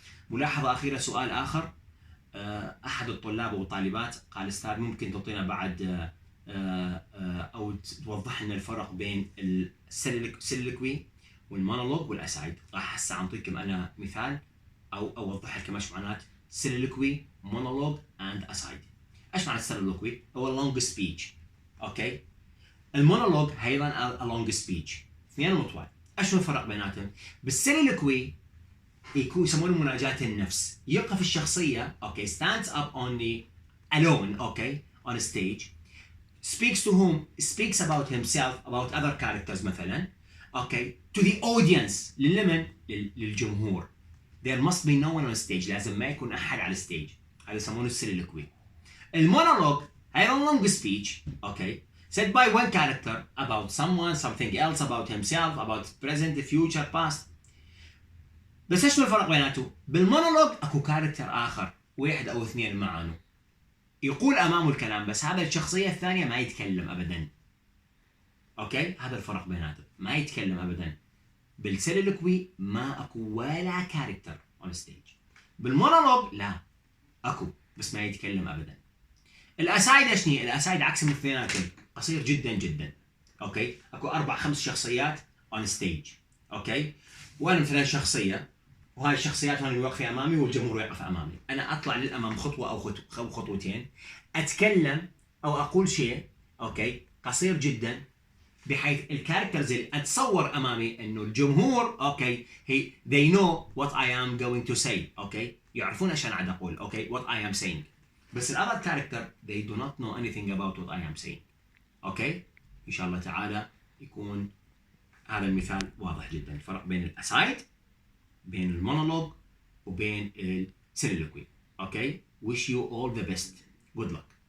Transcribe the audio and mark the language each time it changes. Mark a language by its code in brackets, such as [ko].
[ar] ملاحظه اخيره، سؤال اخر، احد الطلاب والطالبات قال استاذ ممكن تعطينا بعد او توضح لنا الفرق بين السيليلوكوي والمونولوج والاسايد. راح هسه اعطيكم انا مثال او اوضح لكم ايش معنات سيليلوكوي، مونولوج اند اسايد. ايش معنى السيليلوكوي؟ هو لونج سبيتش، اوكي. المونولوج ايضا لونج سبيتش، اثنين مطول. ايش الفرق بيناتهم؟ بالسيليلوكوي يكون يسمونه مناجاة النفس، يقف الشخصية اوكي [en] stands up on the alone [ar] اوكي [en] on a stage, speaks to whom, speaks about himself, about other characters [ar] مثلا اوكي [en] to the audience، [ar] للجمهور. [en] there must be no one on stage، [ar] لازم ما يكون احد على الستيج. هذا يسمونه السيليلوكوي. المونولوج هذا [en] long speech okay said by one character about someone, something else, about himself, about present, future, past. [ar] بس ايش الفرق بيناتهم؟ بالمونولوج اكو كاركتر اخر، واحد او اثنين معانه، يقول امامه الكلام، بس هذا الشخصيه الثانيه ما يتكلم ابدا. اوكي، هذا الفرق بيناتهم، ما يتكلم ابدا. بالسيليلوكوي ما اكو ولا كاركتر اون ستيج. بالمونولوج لا، اكو بس ما يتكلم ابدا. الاسايد ايش هي؟ الاسايد عكس من الاثنيناتهم، قصير جدا جدا. اوكي، اكو 4-5 شخصيات اون ستيج. اوكي، وانا مثلا شخصيه، وهاي الشخصيات هون واقفه امامي والجمهور يقف امامي. انا اطلع للامام خطوه او خطوتين، اتكلم او اقول شيء اوكي قصير جدا، بحيث الكاركترز اللي اتصور امامي انه الجمهور اوكي [en] they know what I am going to say [ar] اوكي، يعرفون ايش انا قاعد اقول اوكي [en] what I am saying. [ar] بس الأذر كاركتر [en] they do not know anything about what I am saying. [ar] اوكي، ان شاء الله تعالى يكون هذا المثال واضح جدا. الفرق بين الاسايد، بين المونولوج، وبين السيليلوكوي. اوكي، [en] wish you all the best. Good luck.